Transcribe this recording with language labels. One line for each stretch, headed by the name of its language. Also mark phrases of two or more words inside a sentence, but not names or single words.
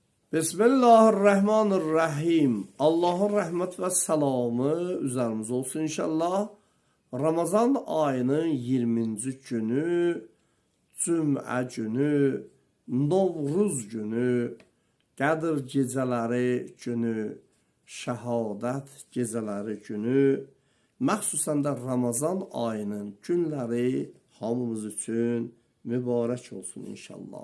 Turkish: Bismillahirrahmanirrahim. Allah'ın rahmet ve selamı üzerimize olsun inşallah.
Azerbaijani: Ramazan ayının 20. günü, Cüm'ə günü, Novruz günü, Qədir gecələri günü, Şəhadət gecələri günü, məxsusən də Ramazan ayının günləri hamımız üçün mübarək olsun inşallah.